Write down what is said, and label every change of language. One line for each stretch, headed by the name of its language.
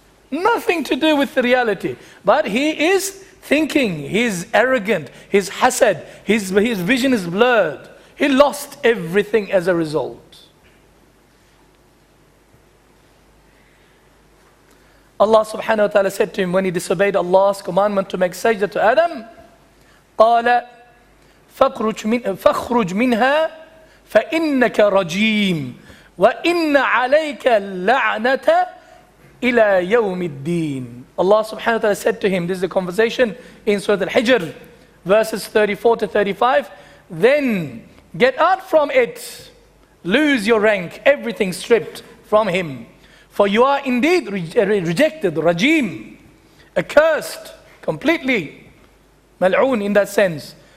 English: Nothing to do with the reality. But he is thinking, he is arrogant, his hasad, his vision is blurred. He lost everything as a result. Allah subhanahu wa ta'ala said to him when he disobeyed Allah's commandment to make sajda to Adam,
Arabic: قَالَ فاخرج منها فإنك رجيم وإن عليك اللعنة إلى يوم الدين.
English: Allah subhanahu wa ta'ala said to him, this is a conversation in Surah Al-Hijr, verses 34 to 35, then get out from it, lose your rank, everything stripped from him. For you are indeed rejected, rajim, accursed, completely, mal'oon in that sense.